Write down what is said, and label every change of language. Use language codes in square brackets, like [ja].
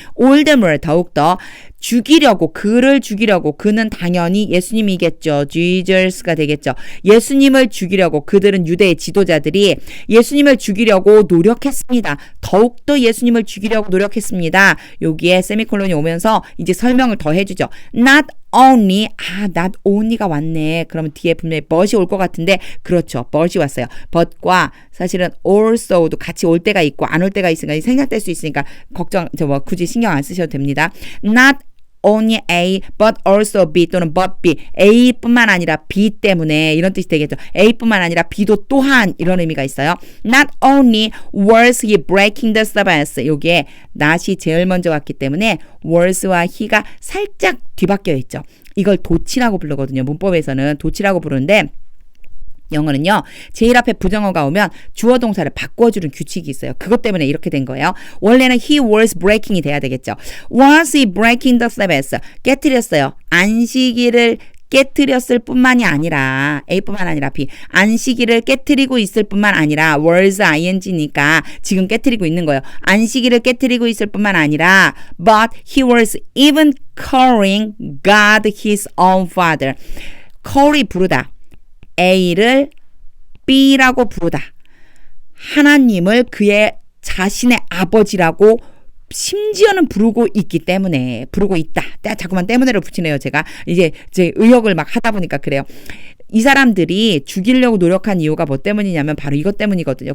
[ko] all the more 더욱더 죽이려고 그를 죽이려고 그는 당연히 예수님이겠죠. Jesus가 되겠죠. 예수님을 죽이려고 그들은 유대의 지도자들이 예수님을 죽이려고 노력했습니다. 더욱더 예수님을 죽이려고 노력했습니다. 여기에 세미콜론이 오면서 이제 설명을 더 해주죠. [en] Not only not only가 왔네. [ko] 그러면 뒤에 분명히 but이 올 것 같은데 그렇죠. but이 왔어요. but과 사실은 also도 같이 올 때가 있고 안 올 때가 있으니까 생략될 수 있으니까 굳이 신경 안 쓰셔도 됩니다. [en] Not only A but also B [ko] 또는 but B A뿐만 아니라 B 때문에 이런 뜻이 되겠죠. A뿐만 아니라 B도 또한 이런 의미가 있어요. [en] Not only was he breaking the Sabbath [ko] 여기에 not이 제일 먼저 왔기 때문에 was와 he가 살짝 뒤바뀌어 있죠. 이걸 도치라고 부르거든요. 문법에서는 도치라고 부르는데 영어는요. 제일 앞에 부정어가 오면 주어 동사를 바꿔주는 규칙이 있어요. 그것 때문에 이렇게 된 거예요. 원래는 [en] he was breaking [ko] 이 돼야 되겠죠. [en] Was he breaking the Sabbath? [ko] 깨트렸어요. 안식일을 깨트렸을 뿐만이 아니라 A뿐만 아니라 B 안식일을 깨트리고 있을 뿐만 아니라 was ing니까 지금 깨트리고 있는 거예요. 안식일을 깨트리고 있을 뿐만 아니라 [en] but he was even calling God his own father. [ko] call이 부르다. A를 B라고 부르다. 하나님을 그의 자신의 아버지라고 심지어는 부르고 있기 때문에 부르고 있다. 자꾸만 때문에를 붙이네요. 제가 이제 제 의역을 막 하다 보니까 그래요. 이 사람들이 죽이려고 노력한 이유가 뭐 때문이냐면 바로 이것 때문이거든요.